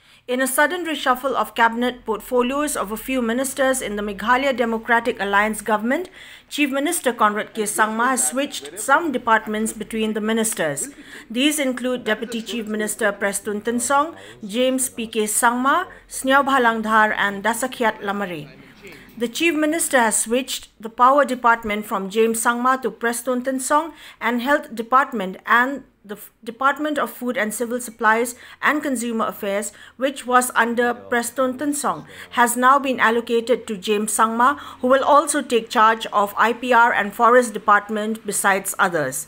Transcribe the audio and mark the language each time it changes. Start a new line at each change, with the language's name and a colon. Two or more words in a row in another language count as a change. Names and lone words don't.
English: In a sudden reshuffle of cabinet portfolios of a few ministers in the Meghalaya Democratic Alliance government, Chief Minister Conrad K Sangma has switched some departments between the ministers. These include Deputy Chief Minister Prestone Tynsong, James K Sangma, Sniawbhalang Dhar and Dasakhiatbha Lamare. The Chief Minister has switched the Power Department from James Sangma to Prestone Tynsong and Health Department, and the Department of Food and Civil Supplies and Consumer Affairs, which was under Prestone Tynsong, has now been allocated to James Sangma, who will also take charge of IPR and Forest Department besides others.